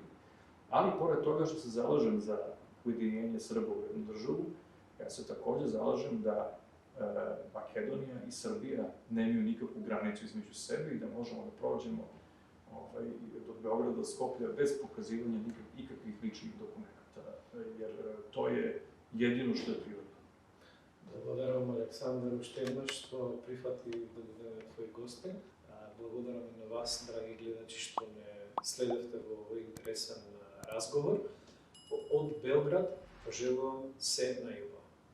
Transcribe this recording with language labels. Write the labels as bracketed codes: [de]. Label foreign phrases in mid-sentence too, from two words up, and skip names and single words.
[sr] Ali, pored toga što se zalažem za ujedinjenje Srba u jednu državu, ja se takođe zalažem da Makedonija i Srbija nemaju nikakvu granicu između sebe i da možemo da prođemo do Beograda, do Skoplja, bez pokazivanja ikakvih ličnih dokumenta, jer to je jedino što je prirodno. [mk] Благодарам Александар уште еднаш што прифати да биде твој гостин. Благодарам и на вас, драги гледачи, што не следевте во овој интересен разговор. Од Белград пожелувам се најубаво.